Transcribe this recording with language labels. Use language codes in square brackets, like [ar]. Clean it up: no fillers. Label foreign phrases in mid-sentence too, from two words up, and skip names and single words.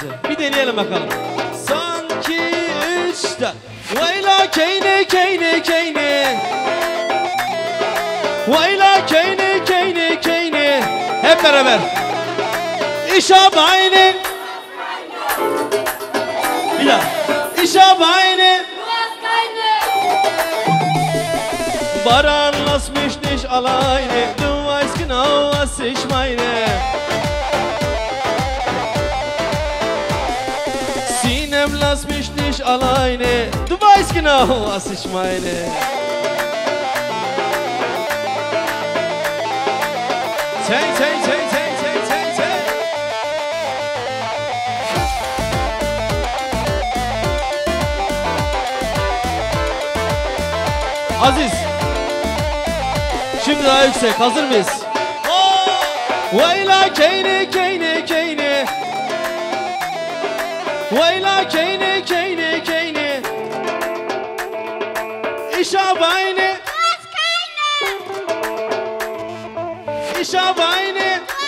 [tr] Bir deneyelim bakalım. Sanki işte [zza] Vayla keyne keyne keyne Vayla keyne keyne keyne [tr] Hep beraber [zza] İşa bayne [tr] Bir daha [zza] İşa bayne [de] Baran lass mich nicht alleine Du weißt genau was ich meine Sinem lass mich nicht alleine Du weißt genau was ich meine Hey, hey, hey, hey, hey, hey, hey. [tr] Aziz. Şimdi daha yüksek. Hazır mıyız? [zza] Vayla keyni keyni keyni. Vayla keyni keyni keyni. İşa bayni. İşa bayni.